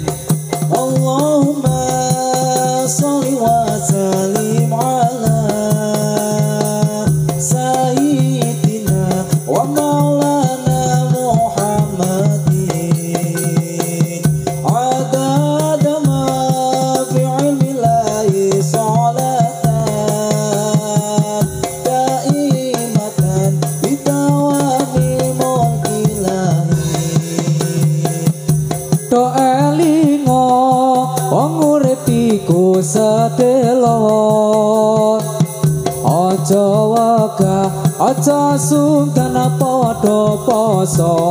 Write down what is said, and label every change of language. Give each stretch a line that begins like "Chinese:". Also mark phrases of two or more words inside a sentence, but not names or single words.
Arabic: اللهم صل وسلم على سيدنا ومولانا محمد عدد ما في علم الله صلاة دائمة بدوام ملك الله.
Javanese: Do elingo wong uripiku sedelok aja wegah aja sungkan padha poso